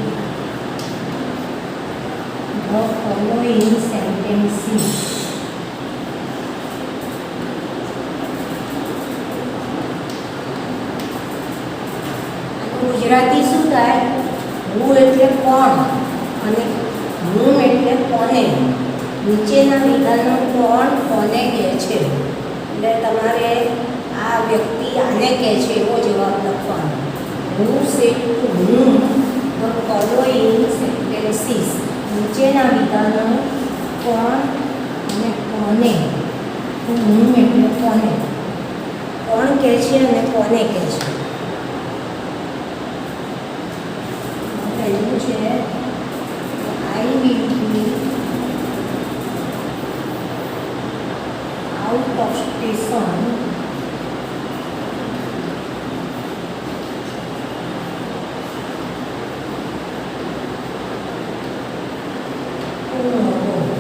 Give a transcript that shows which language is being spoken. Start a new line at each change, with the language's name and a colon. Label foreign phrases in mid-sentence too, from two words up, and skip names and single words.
English: The following sentences.
Gujarati: ગુજરાતી શું થાય? હું એટલે કોણ અને હું એટલે કોને. નીચેના વિધાનો કોણ કોને કહે છે. એટલે તમારે આ વ્યક્તિ આને કહે છે એવો જવાબ લખવાનો.
English: who said to whom the following sentences.
Gujarati: નીચેના વિધાનો કોણ અને કોને. whom એટલે કોને. કોણ કહે છે અને કોને કહે છે. પહેલું છે
English: I will be out of station tomorrow.